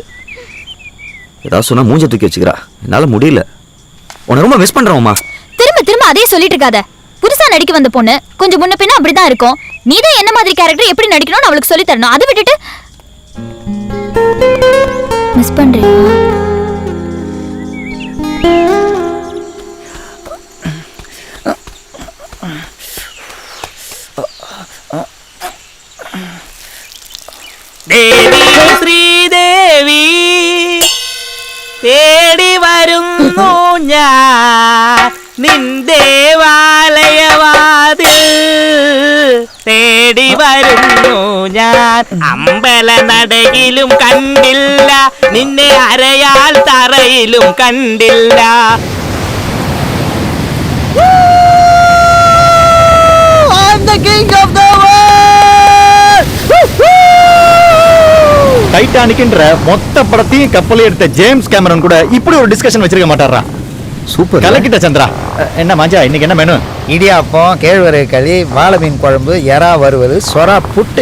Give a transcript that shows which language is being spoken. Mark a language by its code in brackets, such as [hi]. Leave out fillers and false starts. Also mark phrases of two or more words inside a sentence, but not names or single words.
[ta] ஏதாவது சொன்னா மூஞ்ச தூக்கி வச்சுக்கிறா. என்னால முடியல. உன்னை ரொம்ப மிஸ் பண்றோம்மா. திரும்ப திரும்ப அதே சொல்லிட்டு இருக்காத. புதுசா நடிக்க வந்த பொண்ணு கொஞ்சம் முன்ன பின்ன அப்படிதான் இருக்கும். நீதான் என்ன மாதிரி கேரக்டர் எப்படி நடிக்கணும்னு அவளுக்கு சொல்லி தரணும். அதை விட்டுட்டு மிஸ் பண்றியா? [ml] ദേവി ശ്രീദേവി തേടി വരുന്നു ഞാൻ നിൻ ദേവാലയവാതിൽ തേടി വരുന്നു ഞാൻ അമ്പല നടയിലും കണ്ടില്ല നിന്നെ അരയാൽ തറയിലും കണ്ടില്ല. [en] I'm the king of the [ta] டைட்டானிக்ன்ற மொத்த படத்தையும் கப்பலே எடுத்த ஜேம்ஸ் கேமரன் கூட இப்படி ஒரு டிஸ்கஷன் வச்சிருக்க மாட்டாரா? சூப்பர். கலக்கிட்ட சந்திரா. என்ன மாஞ்சா இன்னைக்கு என்ன மெனு? இடியாப்பம், கேழ்வரகு களி, வாழை மீன் குழம்பு, எறா வறுவல், சொரா புட்டு.